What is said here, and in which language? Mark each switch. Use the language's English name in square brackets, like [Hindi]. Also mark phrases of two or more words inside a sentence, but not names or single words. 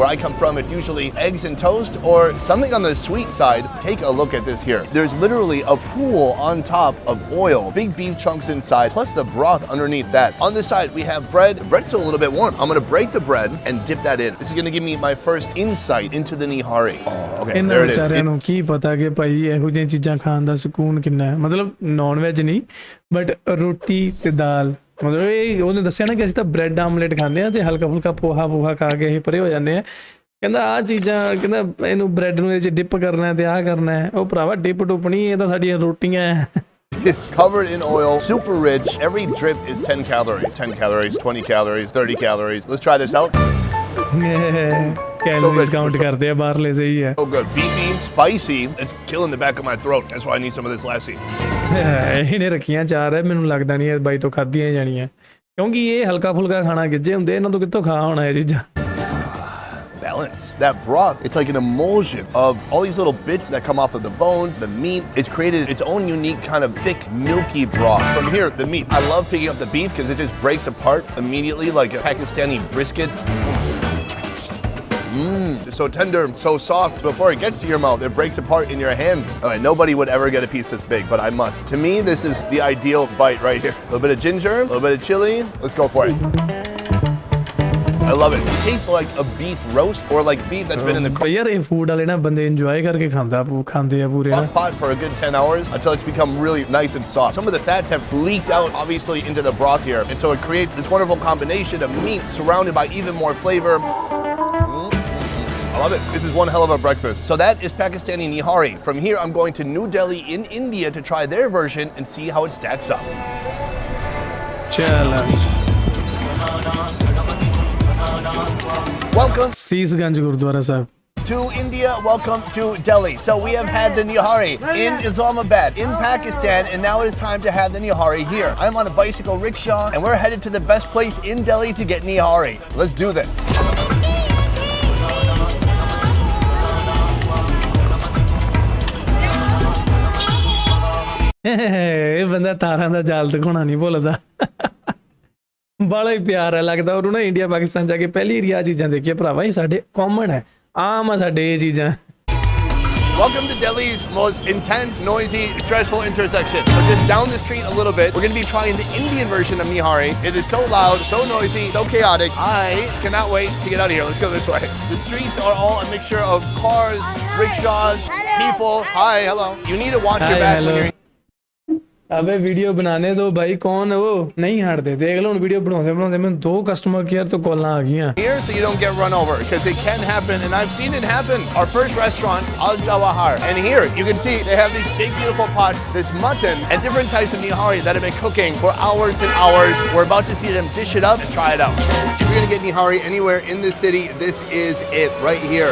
[English] Where I come from, it's usually eggs and toast or something on the sweet side. Take a look at this here. There's literally a pool on top of oil, big beef chunks inside, plus the broth underneath that. On this side, we have bread. The bread's still a little bit warm. I'm going to break the bread and dip that in. This is going to give me my first insight into the nihari. Oh, okay, there it is. [Punjabi] ਵਿਚਾਰਿਆਂ ਨੂੰ ਕੀ ਪਤਾ ਕਿ ਭਾਈ ਇਹੋ ਜਿਹੀਆਂ ਚੀਜ਼ਾਂ ਖਾਣ ਦਾ ਸਕੂਨ ਕਿੰਨਾ ਹੈ। ਮਤਲਬ [English] non veg [Punjabi] ਨਹੀਂ, ਬਟ ਰੋਟੀ ਤੇ ਦਾਲ। ਮਤਲਬ ਇਹ ਉਹਨੇ ਦੱਸਿਆ ਨਾ ਕਿ ਅਸੀਂ ਤਾਂ [English] bread omelette [Punjabi] ਖਾਂਦੇ ਹਾਂ ਤੇ ਹਲਕਾ ਫੁਲਕਾ ਪੋਹਾ ਖਾ ਕੇ ਅਸੀਂ ਪਰੇ ਹੋ ਜਾਂਦੇ ਹਾਂ। ਕਹਿੰਦਾ ਆਹ ਚੀਜ਼ਾਂ, ਕਹਿੰਦਾ ਇਹਨੂੰ ਬ੍ਰੈਡ ਨੂੰ ਇਹਦੇ 'ਚ ਡਿਪ ਕਰਨਾ ਤੇ ਆਹ ਕਰਨਾ ਹੈ। ਉਹ ਭਰਾਵਾ ਡਿਪ ਡੁਪ ਨਹੀਂ, ਇਹ ਤਾਂ ਸਾਡੀਆਂ ਰੋਟੀਆਂ ਹੈ। [English] It's covered in oil, super rich. Every drip is 10 calories. 10 calories, 20 calories, 30 calories. Let's try this out. calories count [Hindi] करते हैं बाहरले से ही है। [English] So good, beefy, spicy. It's killing the back of my throat. That's why I need some of this lassi. [Punjabi] ਇਹਨੇ ਰੱਖੀਆਂ ਚਾਰ ਹੈ, ਮੈਨੂੰ ਲੱਗਦਾ ਨਹੀਂ ਇਹ ਬਾਈ ਤੋਂ ਖਾਧੀਆਂ ਜਾਣੀਆਂ, ਕਿਉਂਕਿ ਇਹ ਹਲਕਾ ਫੁਲਕਾ ਖਾਣਾ ਗਿੱਜੇ ਹੁੰਦੇ, ਇਹਨਾਂ ਤੋਂ ਕਿੱਥੋਂ ਖਾ ਹੋਣਾ ਇਹ ਚੀਜ਼ਾਂ। [English] balance. That broth, it's like an emulsion of all these little bits that come off of the bones, the meat. It's created its own unique kind of thick, milky broth. From here, the meat. I love picking up the beef because it just breaks apart immediately like a Pakistani brisket. It's so tender, so soft. Before it gets to your mouth, it breaks apart in your hands. All right, nobody would ever get a piece this big, but I must. To me, this is the ideal bite right here. A little bit of ginger, a little bit of chili. Let's go for it. I love it. It tastes like a beef roast or like beef that's been in the [Hindi] यार ये फूड वाले ना बंदे एंजॉय करके खाते हैं पूरे ना [English] pot for a good 10 hours until it's become really nice and soft. Some of the fats have leaked out obviously into the broth here, and so it creates this wonderful combination of meat surrounded by even more flavor. I love it. This is one hell of a breakfast. So that is Pakistani nihari. From here, I'm going to New Delhi in India to try their version and see how it stacks up. [Hindi] चलो [English] Welcome सीसगंज गुरुद्वारा साहब to India. Welcome to Delhi. So we have had the nihari in Islamabad, in Pakistan, and now it is time to have the nihari here. I'm on a bicycle rickshaw, and we're headed to the best place in Delhi to get nihari. Let's do this. [Punjabi] ਇਹ ਬੰਦਾ ਤਾਰਾਂ ਦਾ ਜਾਲ ਦਿਖਾਉਣਾ ਨਹੀਂ ਭੁੱਲਦਾ ਬੜਾ ਹੀ ਪਿਆਰ ਹੈ ਲੱਗਦਾ ਉਹਨੂੰ ਨਾ ਇੰਡੀਆ ਪਾਕਿਸਤਾਨ ਜਾ ਕੇ ਪਹਿਲੀ ਰੀਆ ਚੀਜ਼ਾਂ ਦੇਖੀਏ ਭਰਾਵਾ ਇਹ ਸਾਡੇ ਕਾਮਨ ਹੈ ਆਮ ਆ ਸਾਡੇ ਇਹ ਚੀਜ਼ਾਂ [English] Welcome to Delhi's most intense, noisy, stressful intersection. So just down the street a little bit, we're going to be trying the Indian version of nihari. It is so loud, so noisy, so chaotic. I cannot wait to get out of here. Let's go this way. The streets are all a mixture of cars, rickshaws, people. Hi, hello. You need to watch your back when you're [Hindi] अबे वीडियो बनाने दो भाई कौन है वो नहीं हटते देख लो वीडियो बनाते बनाते मैं 2 [English] customer care [Punjabi] ਤੋਂ ਕਾਲਾਂ ਆ ਗਈ [English] here so you don't get run over because it can happen and I've seen it happen. Our first restaurant, Al Jawahar, and here you can see they have these big beautiful pots, this mutton and different types of nihari that have been cooking for hours and hours. We're about to see them dish it up and try it out. If you're gonna get nihari anywhere in this city, this is it right here.